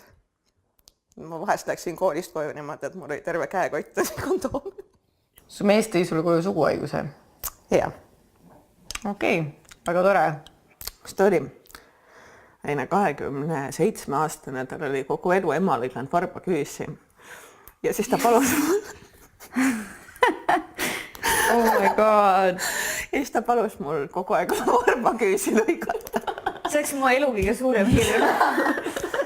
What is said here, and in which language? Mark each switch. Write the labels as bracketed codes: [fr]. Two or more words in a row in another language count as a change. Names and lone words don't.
[et] Ma vahest läksin koolist koju niimoodi, et mul oli terve käekott kondoom. Su mees tõi sulle koju suguhaiguse? Jaa. Okei, väga tore. Kus ta oli? Aine 27-aastane, tal oli kogu elu ema lõiganud varba küüsi. Ja siis ta palus mul. [en] Oh my god. [et] Ja siis ta palus mul kogu aeg varba küüsi lõigata. See oleks mu elu kõige suurem hirm.